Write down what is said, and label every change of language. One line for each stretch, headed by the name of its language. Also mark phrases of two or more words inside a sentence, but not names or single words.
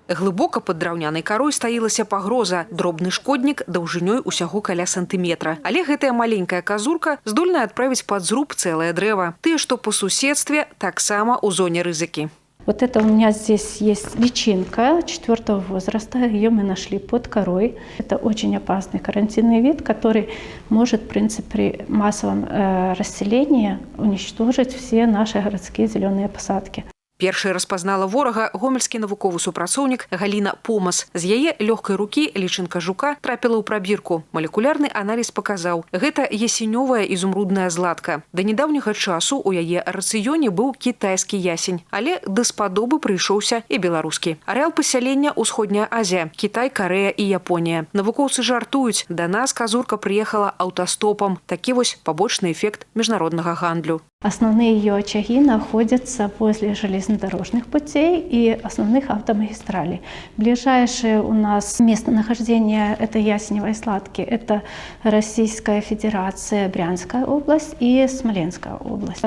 Belarusian: Глыбока пад драўнянай карой стаілася пагроза. Дробны шкоднік даўжынёй усяго каля сантыметра. Але гэтая маленькая казурка здольная адправіць пад зруб цэлае дрэва. Тыя, што па суседстве, таксама ў зоне рызыкі.
Russian: Вот это у меня здесь есть личинка 4-го возраста. Ее мы нашли под корой. Это очень опасный карантинный вид, который может, в принципе, при массовом расселении уничтожить все наши городские зеленые посадки.
Belarusian: Першай распазнала ворага гомельскі навуковы супрацоўнік Галіна Помас. З яе лёгкай рукі лічынка жука трапіла ў прабірку. Малекулярны аналіз паказаў, гэта ясенёвая ізумрудная златка. Да нядаўняга часу ў яе рацыёне быў кітайскі ясень, але даспадобы прыйшоўся і беларускі. Арэал пасялення ўсходняя Азія, Кітай, Карэя і Японія. Навукоўцы жартуюць, да нас казурка прыехала аўтастопам. Такі вось пабочны эфект міжнароднага гандлю.
Russian: Основные ее очаги находятся возле железнодорожных путей и основных автомагистралей. Ближайшее у нас местонахождение этой ясеневой златки – это Российская Федерация, Брянская область и Смоленская область.